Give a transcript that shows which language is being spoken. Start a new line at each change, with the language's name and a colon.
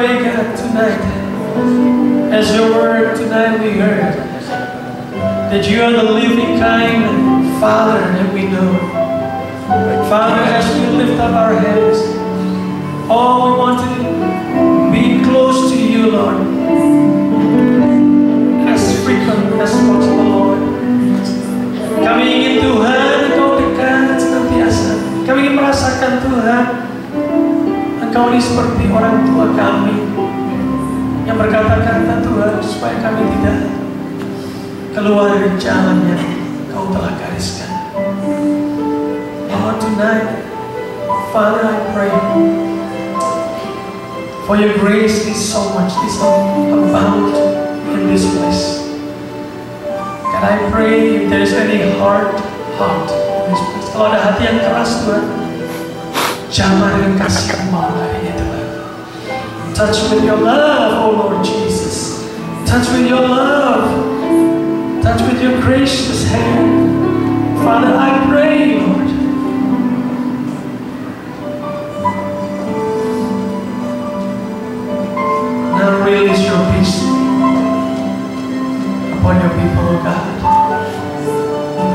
English: As your word tonight we heard, that you are the living kind Father that we know. Father, as we lift up our hands, all we want to be close to you, Lord, as frequent as possible, Lord.
Indonesian: Kami ingin Tuhan, Engkau dekat senantiasa. Kami ingin merasakan Tuhan, Engkau ini seperti orang tua kami yang berkata-kata Tuhan, supaya kami tidak keluar dari jalan yang Kau telah gariskan.
English: Lord, tonight, Father, I pray for your grace is so much, is abound in this place. God, I pray if there is any hard heart in this place.
Indonesian: Kalau ada hati yang keras, Tuhan, jamah dengan kasih-Mu hari ini, Tuhan.
English: Touch with your love, oh Lord Jesus. Touch with your love. Touch with your gracious hand. Father, I pray, Lord. Now release your peace upon your people, oh God.